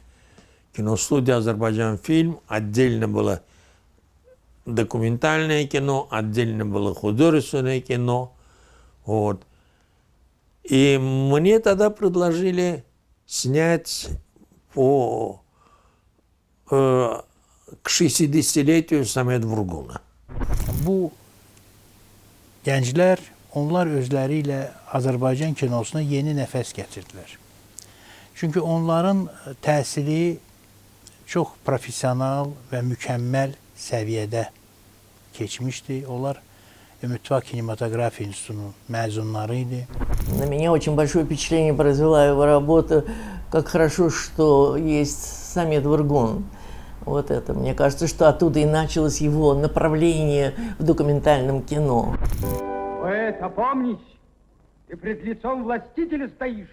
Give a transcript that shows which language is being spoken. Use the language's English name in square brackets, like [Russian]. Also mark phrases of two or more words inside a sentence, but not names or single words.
[Russian] Киностудия «Азербайджан фильм», отдельно было документальное кино, отдельно было художественное кино. Вот. И мне тогда предложили снять к 60-летию Самет Вургуна. [Azerbaijani] Bu gənclər, onlar özləri ilə Azərbaycan kinosuna yeni nəfəs gətirdilər. Çünki onların təhsili çox professional və mükəmməl səviyyədə keçmişdi. Onlar Ümidvar Kinematografiya İnstitutunun məzunları idi. [Russian] На меня очень большое впечатление произвела его работа. Как хорошо, что есть Самет Вургун. Вот это. Мне кажется, что оттуда и началось его направление в документальном кино. Поэт, опомнись, ты пред лицом властителя стоишь.